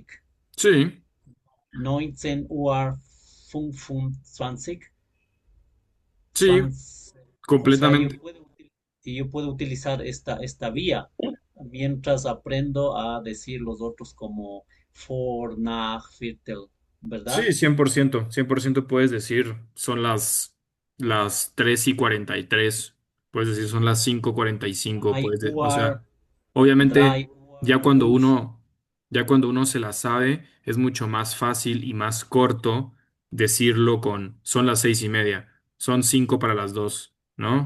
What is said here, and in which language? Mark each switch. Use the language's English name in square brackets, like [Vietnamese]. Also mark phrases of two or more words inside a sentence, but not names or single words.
[Spanish] Sí, [German] 19 Uhr 25, [Spanish] sí, 20. O sea, completamente. yo puedo utilizar esta vía mientras aprendo a decir los otros como for, [German] nach, viertel, [Spanish] Sí, ¿verdad? 100%, 100% puedes decir, son las 3:43, puedes decir, son las 5:45, 2 o [German] Uhr, [Spanish] sea, obviamente, [German] 3 Uhr, [Spanish] ya cuando 5. uno, ya cuando uno se la sabe, es mucho más fácil y más corto decirlo son las 6:30, son 5 para las 2, ¿no?